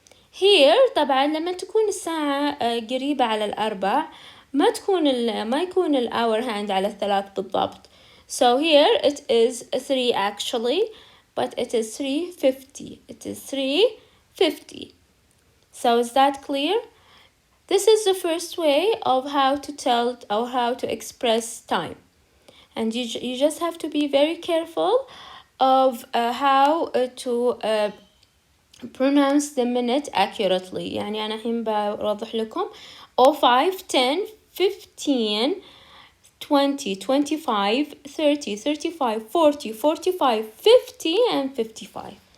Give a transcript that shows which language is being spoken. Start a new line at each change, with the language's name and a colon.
English: Here
Arabic: طبعا لما تكون الساعة قريبة على 4 ما يكون الhour hand على 3 بالضبط.
English: So here it is 3 actually, but it is 3:50. It is 3:50. So is that clear? This is the first way of how to tell or how to express time. And you just have to be very careful of how to pronounce the minute accurately.
Arabic: يعني أنا الحين بوضح لكم
English: 05, 10, 15, 20, 25, 30, 35, 40, 45, 50, and 55.